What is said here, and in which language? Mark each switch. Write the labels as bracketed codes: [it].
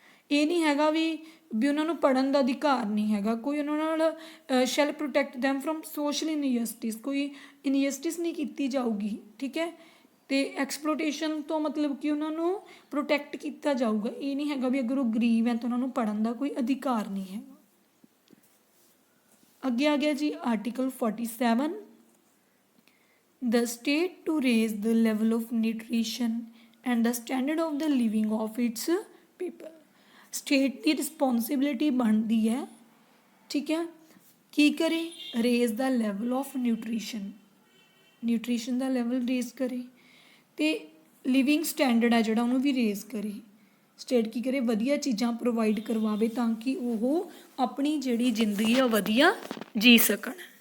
[pa] ਇਹ ਨਹੀਂ ਹੈਗਾ ਵੀ ਉਹਨਾਂ ਨੂੰ ਪੜ੍ਹਨ ਦਾ ਅਧਿਕਾਰ ਨਹੀਂ ਹੈਗਾ, ਕੋਈ ਉਹਨਾਂ ਨਾਲ [en] shall protect them from social injustice, [pa] ਕੋਈ ਇਨਜਸਟਿਸ ਨਹੀਂ ਕੀਤੀ ਜਾਊਗੀ, ਠੀਕ ਹੈ। ਅਤੇ ਐਕਸਪਲੋਟੇਸ਼ਨ ਤੋਂ ਮਤਲਬ ਕਿ ਉਹਨਾਂ ਨੂੰ ਪ੍ਰੋਟੈਕਟ ਕੀਤਾ ਜਾਊਗਾ। ਇਹ ਨਹੀਂ ਹੈਗਾ ਵੀ ਅਗਰ ਉਹ ਗਰੀਬ ਹੈ ਤਾਂ ਉਹਨਾਂ ਨੂੰ ਪੜ੍ਹਨ ਦਾ ਕੋਈ ਅਧਿਕਾਰ ਨਹੀਂ ਹੈਗਾ। ਅੱਗੇ ਆ ਗਿਆ ਜੀ article [en] 47, the state to raise the level of nutrition and the standard of the living of its people। [pa] State ਦੀ responsibility ਬਣਦੀ ਹੈ, ਠੀਕ ਹੈ, ਕੀ ਕਰੇ, [en] raise ਦਾ level of nutrition, [pa] nutrition ਦਾ level raise ਕਰੇ, ਅਤੇ ਲਿਵਿੰਗ ਸਟੈਂਡਰਡ ਹੈ ਜਿਹੜਾ ਉਹਨੂੰ ਵੀ ਰੇਜ਼ ਕਰੇ। ਸਟੇਟ ਕੀ ਕਰੇ, ਵਧੀਆ ਚੀਜ਼ਾਂ ਪ੍ਰੋਵਾਈਡ ਕਰਵਾਵੇ ਤਾਂ ਕਿ ਉਹ ਆਪਣੀ ਜਿਹੜੀ ਜ਼ਿੰਦਗੀ ਆ ਵਧੀਆ ਜੀ ਸਕਣ।